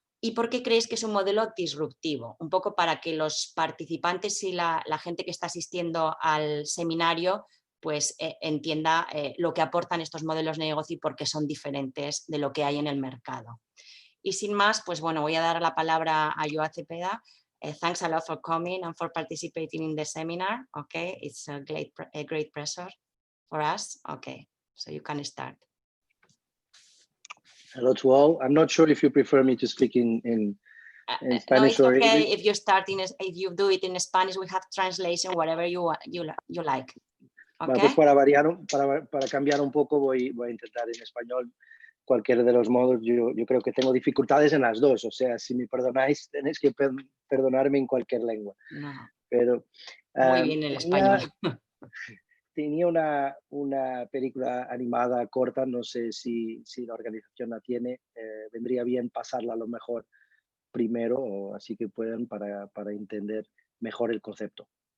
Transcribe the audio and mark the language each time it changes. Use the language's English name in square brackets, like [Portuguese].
[Spanish] ¿Y por qué creéis que es un modelo disruptivo? Un poco para que los participantes y la gente que está asistiendo al seminario pues entienda lo que aportan estos modelos de negocio y por qué son diferentes de lo que hay en el mercado. Y sin más, pues bueno, voy a dar la palabra a Joao Cepeda. [English] Thanks a lot for coming and for participating in the seminar. Okay, it's a great pleasure for us. Okay, so you can start. Hello to all. I'm not sure if you prefer me to speak in Spanish no, or it's okay. English. If you do it in Spanish, we have translation, whatever you like. Okay. [Spanish] Bueno, pues para cambiar un poco voy a intentar en español. cualquiera de los modos, yo creo que tengo dificultades en las dos. O sea, si me perdonáis, tenéis que perdonarme en cualquier lengua. No, Pero muy bien el español. tenía una película animada corta, no sé si la organización la tiene, vendría bien pasarla a lo mejor primero, o así que puedan para entender mejor el concepto.